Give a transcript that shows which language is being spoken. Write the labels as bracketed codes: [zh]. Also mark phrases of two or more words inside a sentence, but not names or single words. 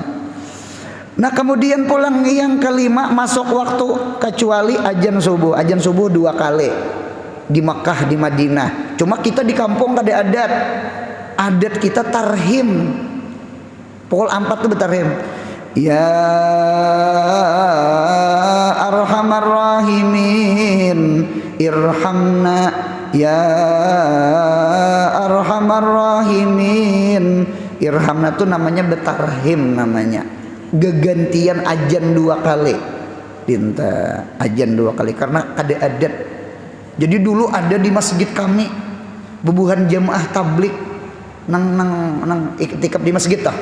[bjn] Nah kemudian pulang yang kelima masuk waktu kecuali azan subuh 2 kali. di Makkah, di Madinah. Cuma kita di kampung ada adat kita tarhim. Pukul 4 tuh bertarhim. [ar] يا أرحم الراحمين ارحمنا يا أرحم الراحمين ارحمنا [bjn] tuh namanya bertarhim, namanya gegantian ajan 2 kali. Dinta ajan 2 kali karena ada adat. Jadi dulu ada di masjid kami bubuhan jamaah tablik nang iktikaf di masjid tah.